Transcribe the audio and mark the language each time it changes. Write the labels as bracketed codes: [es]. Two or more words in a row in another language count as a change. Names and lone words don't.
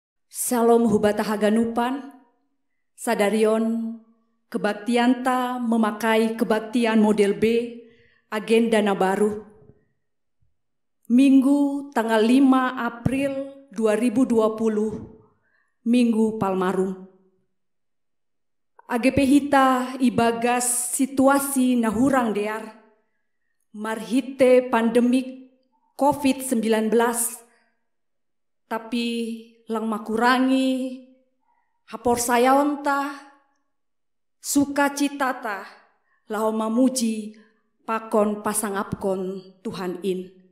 [bts] Salom hubata haganupan, sadarion kebaktianta [id] memakai kebaktian model B, [bts] agenda na baru. [id] Minggu tanggal 5 April 2020, Minggu Palmarum. [bts] AGP hita ibagas situasi nahurang dear, marhite pandemik COVID-19, tapi lang makurangi hapor sayaonta sukacitata lao mamuji pakon pasangapkon Tuhan in.